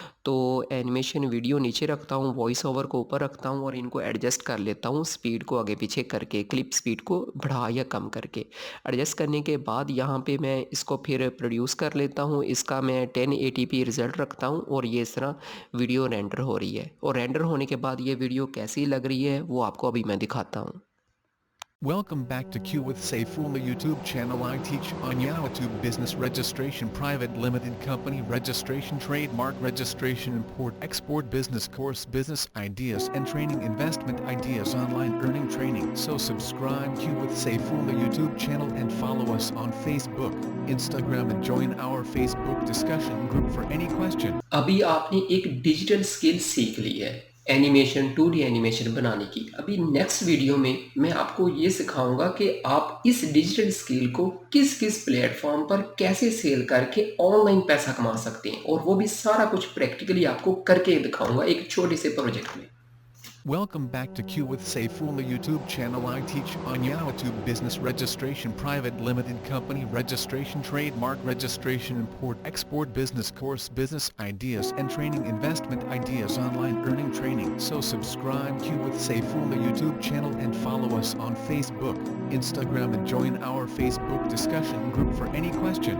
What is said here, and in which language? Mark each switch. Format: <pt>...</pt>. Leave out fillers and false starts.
<hi>तो animation video नीचे रखता हूँ, वॉइस ओवर को ऊपर रखता हूँ और इनको एडजस्ट कर लेता हूँ स्पीड को आगे पीछे करके, क्लिप स्पीड को बढ़ा या कम करके। एडजस्ट करने के बाद यहाँ पे मैं इसको फिर प्रोड्यूस कर लेता हूँ। इसका मैं 1080p रिज़ल्ट रखता हूँ और ये इस तरह वीडियो रेंडर हो रही है। और रेंडर होने के बाद ये वीडियो कैसी लग रही है वो आपको अभी मैं दिखाता हूँ।</hi> <en>Welcome back to Q with Saifullah YouTube channel. I teach on YouTube business registration, private limited company registration, trademark registration, import export business course, business ideas and training, investment ideas, online earning training. So subscribe Q with Saifullah YouTube channel and follow us on Facebook, Instagram and join our Facebook discussion group for any question.</en> <hi>अभी आपने एक digital skill सीख ली है animation, 2D animation बनाने की। अभी next video में मैं आपको ये सिखाऊंगा कि आप इस डिजिटल स्किल को किस किस प्लेटफॉर्म पर कैसे सेल करके ऑनलाइन पैसा कमा सकते हैं, और वो भी सारा कुछ प्रैक्टिकली आपको करके दिखाऊंगा एक छोटे से प्रोजेक्ट में।</hi> <en>Welcome back to Q with Saifullah YouTube channel. I teach on YouTube business registration, private limited company registration, trademark registration, import export business course, business ideas and training, investment ideas, online earning training. So subscribe Q with Saifullah YouTube channel and follow us on Facebook, Instagram and join our Facebook discussion group for any question.</en>